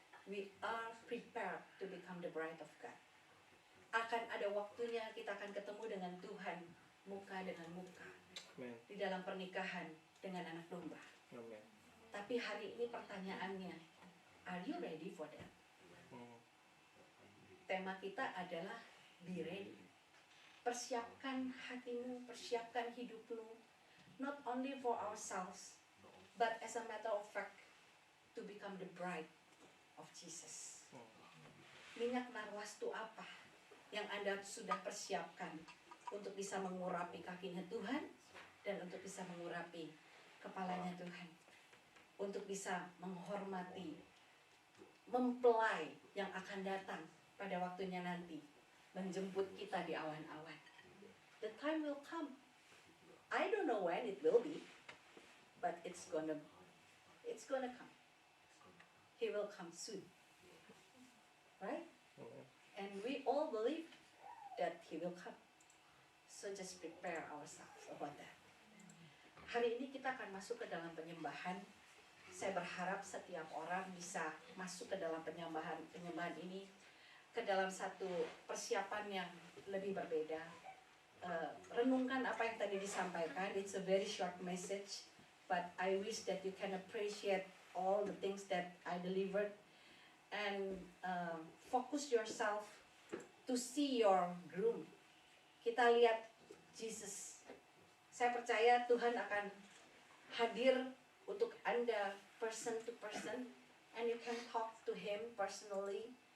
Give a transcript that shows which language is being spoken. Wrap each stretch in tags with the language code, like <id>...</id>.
<en>We are prepared to become the bride of God.</en> <id>Akan ada waktunya kita akan ketemu dengan Tuhan muka dengan muka. Amen. Di dalam pernikahan dengan anak domba. Amen. Tapi hari ini pertanyaannya,</id> <en>are you ready for that?</en> <id>Tema kita adalah be ready. Persiapkan hatimu, persiapkan hidupmu,</id> <en>not only for ourselves, but as a matter of fact, to become the bride of Jesus.</en> <id>Minyak narwas itu apa yang Anda sudah persiapkan untuk bisa mengurapi kakinya Tuhan dan untuk bisa mengurapi kepalanya Tuhan, untuk bisa menghormati mempelai yang akan datang pada waktunya nanti menjemput kita di awan-awan.</id> <en>The time will come. I don't know when it will be, but it's gonna come. He will come soon, right? And we all believe that He will come. So just prepare ourselves about that.</en> <id>Hari ini kita akan masuk ke dalam penyembahan. Saya berharap setiap orang bisa masuk ke dalam penyembahan ini ke dalam satu persiapan yang lebih berbeda. Renungkan apa yang tadi disampaikan.</id> <en>It's a very short message, but I wish that you can appreciate all the things that I delivered and focus yourself to see your groom.</en> <id>Kita lihat Jesus. Saya percaya Tuhan akan hadir untuk Anda</id> <en>person to person, and you can talk to Him personally.</en>